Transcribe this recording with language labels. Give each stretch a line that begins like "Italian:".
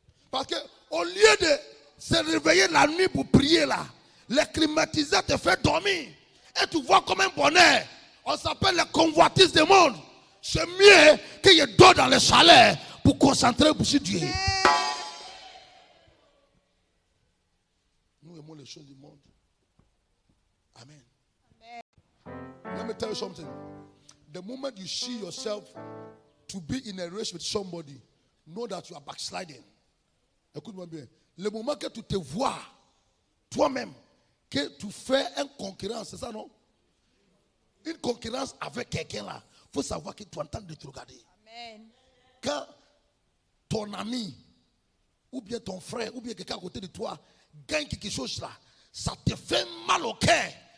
French: Parce que au lieu de se réveiller la nuit pour prier là, le climatisé te fait dormir. Et tu vois comme un bonheur. On s'appelle le convoitise du monde. C'est mieux que je dors dans le chalet pour concentrer sur Dieu. Nous aimons les choses du monde. Amen.
English: Let me tell you something. The moment you see yourself to be in a race with somebody, know that you are backsliding.
French: Écoute-moi bien. Le moment que tu te vois toi-même, que tu fais une concurrence, c'est ça non? Une concurrence avec quelqu'un là, il faut savoir que tu es en train de te regarder. Amen. Quand ton ami, ou bien ton frère, ou bien quelqu'un à côté de toi, gagne quelque chose là, ça te fait mal au cœur.